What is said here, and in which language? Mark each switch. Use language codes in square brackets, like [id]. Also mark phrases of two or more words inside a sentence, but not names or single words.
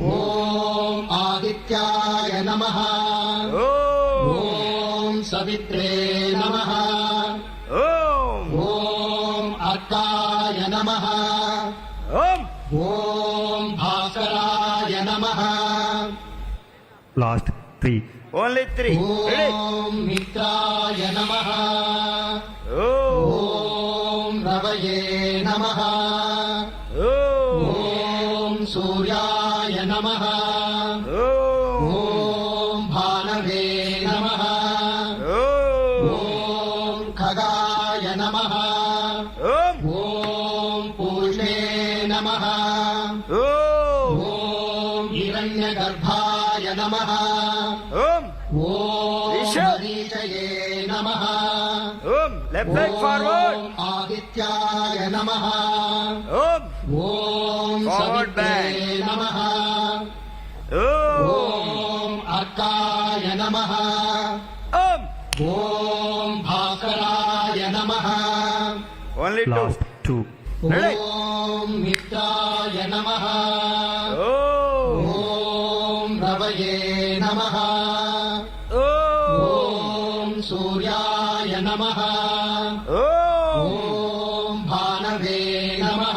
[sa] ॐ आदित्याय नमः ఓం ॐ सवित्रे नमः ఓం ॐ अर्काय नमः ఓం ॐ भास्कराय नमः [en] Last 3. Only three ready [sa] ॐ मित्राय नमः ఓం ॐ रवये नमः ఓం ॐ सूर्याय नमः ఓం ॐ भानवे नमः ఓం ॐ खगाय नमः ఓం ॐ पूष्णे नमः ఓం ॐ हिरण्यगर्भाय नमः ఓం ॐ ईशा। मरीचये नमः [en] ఓం left leg forward [sa] ॐ आदित्याय नमः ఓం ॐ [en] Forward [sa] सवित्रे [en] bend. [sa] नमः ఓం ॐ अर्काय नमः ఓం ॐ भास्कराय नमः [en] Only two Last 2. Ready? [sa] ॐ मित्राय नमः ఓం ॐ रवये नमः ఓం ॐ सूर्याय नमः ఓం ॐ भानवे नमः